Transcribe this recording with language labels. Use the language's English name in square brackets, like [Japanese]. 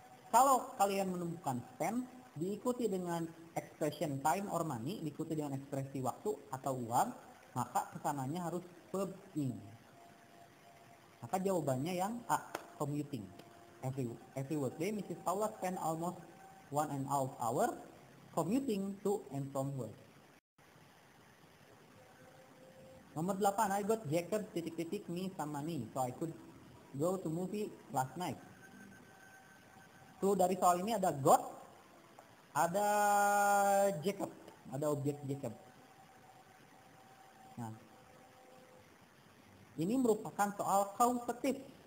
[Indonesian] Kalau kalian menemukan spend diikuti dengan [English] expression time or money, [Indonesian] diikuti dengan ekspresi waktu atau uang, maka kesananya harus verb ing. Maka jawabannya yang A, commuting. [English] Every workday, Mrs. Paula spend almost 1.5 hours commuting to and from work. [Indonesian] Nomor 8, [English] I got Jacob titik-titik me some money so I could go to movie last night. [Indonesian] Clue dari soal ini ada got, ada Jacob, ada objek Jacob. Nah, ini merupakan soal kausatif.